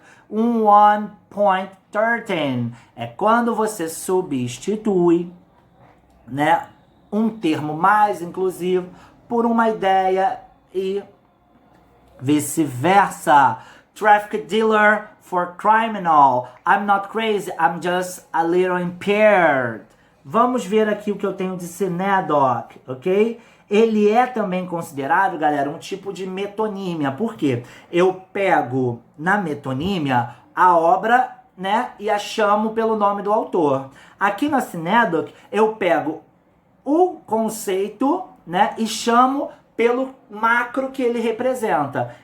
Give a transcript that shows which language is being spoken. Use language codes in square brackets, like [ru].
[pt] 1.13. É quando você substitui, né, um termo mais inclusivo por uma ideia e vice-versa. [en] Traffic dealer for criminal. I'm not crazy, I'm just a little impaired. [pt] Vamos ver aqui o que eu tenho de synadoc, ok? Ele é também considerado, galera, um tipo de metonímia. Por quê? Eu pego na metonímia a obra, né, e a chamo pelo nome do autor. Aqui na synadoc, eu pego o conceito, né, e chamo pelo macro que ele representa.